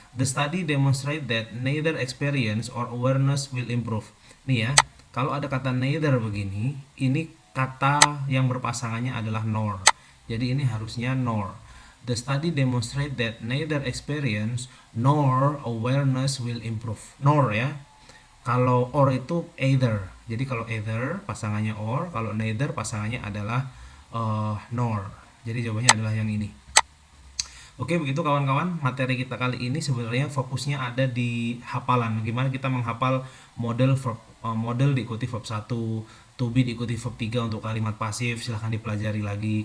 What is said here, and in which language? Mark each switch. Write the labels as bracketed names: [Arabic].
[English] The study demonstrate that neither experience or awareness will improve. [Indonesian] Nih ya, kalau ada kata neither begini, ini kata yang berpasangannya adalah nor. Jadi ini harusnya nor. [English] The study demonstrate that neither experience nor awareness will improve. [Indonesian] Nor ya. Kalau or itu either. Jadi kalau either pasangannya or, kalau neither pasangannya adalah nor. Jadi jawabannya adalah yang ini. Oke, begitu kawan-kawan, materi kita kali ini sebenarnya fokusnya ada di hafalan. Gimana kita menghafal model verb, model diikuti verb 1, to be diikuti verb 3 untuk kalimat pasif, silahkan dipelajari lagi.